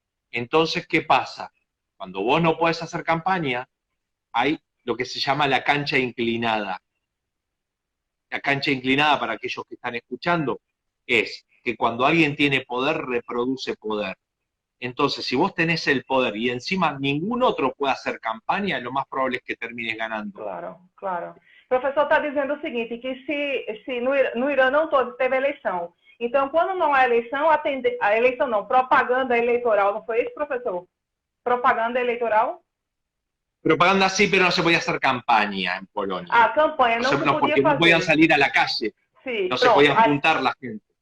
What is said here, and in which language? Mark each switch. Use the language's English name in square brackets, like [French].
[Spanish] Entonces, ¿qué pasa? Cuando vos no podés hacer campaña, hay lo que se llama la cancha inclinada. La cancha inclinada, para aquellos que están escuchando, es que cuando alguien tiene poder, reproduce poder. Entonces, si vos tenés el poder y encima ningún otro puede hacer campaña, lo más probable es que termines ganando. Claro, claro. [Portuguese] O professor está dizendo o seguinte, que se no Irã não teve eleição. Então, quando não há eleição, a eleição não, propaganda eleitoral, não foi isso, professor? Propaganda eleitoral? [Spanish] Propaganda sí, pero no se podía hacer campaña en Polonia. [Portuguese] A campanha não se podia [Spanish] porque [Portuguese] fazer. [Spanish] no podían salir a la calle, [Portuguese] Sim, [Spanish] no se podían juntar la gente.